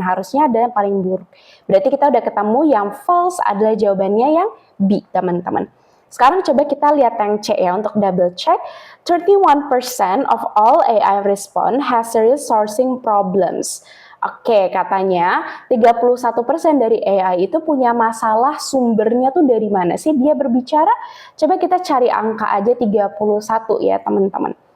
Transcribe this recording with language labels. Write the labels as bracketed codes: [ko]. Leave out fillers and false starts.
[id] Harusnya ada yang paling buruk. Berarti kita udah ketemu yang false adalah jawabannya yang B teman-teman. Sekarang coba kita lihat yang C ya untuk double check. [en] 31% of all AI respond has serious sourcing problems. [id] Oke, katanya 31% dari AI itu punya masalah sumbernya tuh dari mana sih dia berbicara? Coba kita cari angka aja 31 ya teman-teman.